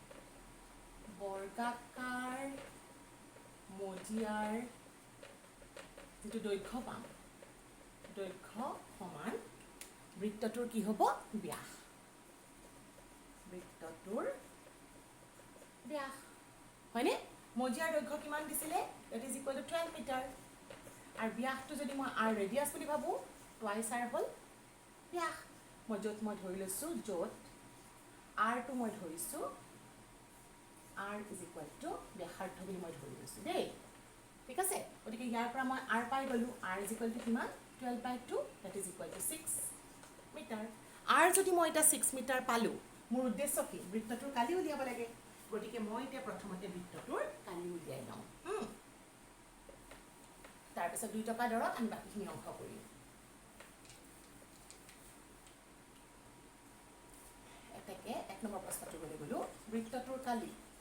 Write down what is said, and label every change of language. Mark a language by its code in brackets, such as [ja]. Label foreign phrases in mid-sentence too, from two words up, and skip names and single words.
[as] বৰ্গাকাৰ মজিয়াৰ যিটো দৈৰ্ঘ্য পাম দৈৰ্ঘ্য সমান বৃত্তটোৰ কি হ'ব ব্যাস বৃত্তটোৰ ব্যাস হয়নে মজিয়াৰ দৈৰ্ঘ্য কিমান দিছিলে [en] that is equal to [as] 12 মিটাৰ আৰু ব্যাসটো যদি মই r ৰেডিয়াছ বুলি ভাবো [en] twice r [as] হ'ল ব্যাস মই ধৰি লৈছো য'ত r টো মই ধৰিছো [en] r is equal to [as] ব্যাসাৰ্ধ বুলি মই ধৰি লৈছো দেই ঠিক আছে গতিকে ইয়াৰ পৰা মই r পাই গলো [en] r is equal to [as] কিমান 12/2 [en] that is equal to [as] 6 মিটাৰ r যদি মই এটা 6 মিটাৰ পালো মোৰ উদ্দেশ্য কি বৃত্তটোৰ কালি উলিয়াব লাগে গতিকে মই এতিয়া প্ৰথমতে বৃত্তটোৰ কালি উলিয়াই লওঁ তাৰ পিছত 2 টকা দৰত আমি বাকিখিনি অংক কৰিম এতেকে এক নম্বৰ প্ৰশ্নটো গলো বৃত্তটোৰ কালিৰ